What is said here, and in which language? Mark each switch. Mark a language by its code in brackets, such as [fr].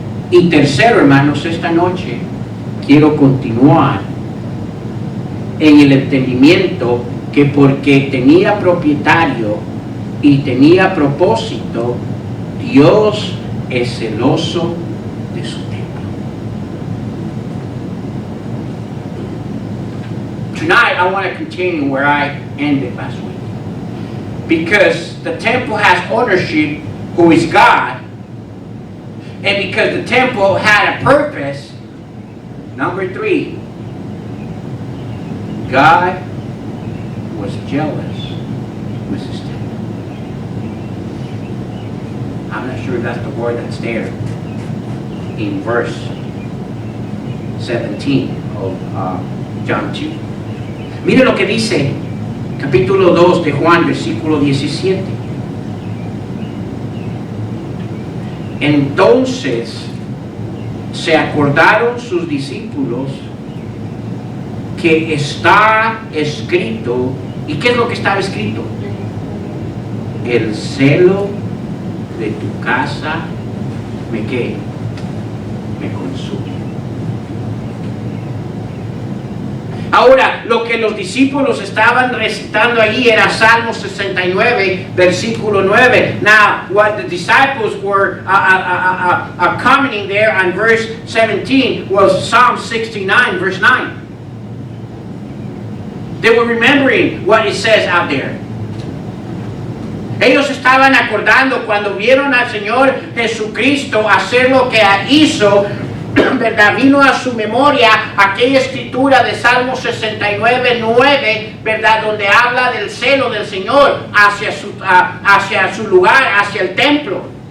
[es] Y tercero, hermanos, esta noche quiero continuar en el entendimiento que porque tenía propietario y tenía propósito, Dios es celoso de su templo. [en] Tonight I want to continue where I ended last week. Because the temple has ownership, who is God, and because the temple had a purpose, number 3, God was jealous with his temple. I'm not sure if that's the word that's there in verse 17 of John 2. [es] Mire lo que dice capítulo 2 de Juan, versículo 17. Entonces se acordaron sus discípulos que está escrito. ¿Y qué es lo que estaba escrito? El celo de tu casa me consume. Ahora, lo que los discípulos estaban recitando allí era Salmo 69, versículo 9. [en] Now, what the disciples were commenting there on verse 17 was Psalm 69, verse 9. They were remembering what it says out there. [es] Ellos estaban acordando cuando vieron al Señor Jesucristo hacer lo que hizo, ¿verdad? Vino a su memoria aquella escritura de Salmo 69, 9, ¿verdad? Donde habla del celo del Señor hacia su lugar, hacia el templo.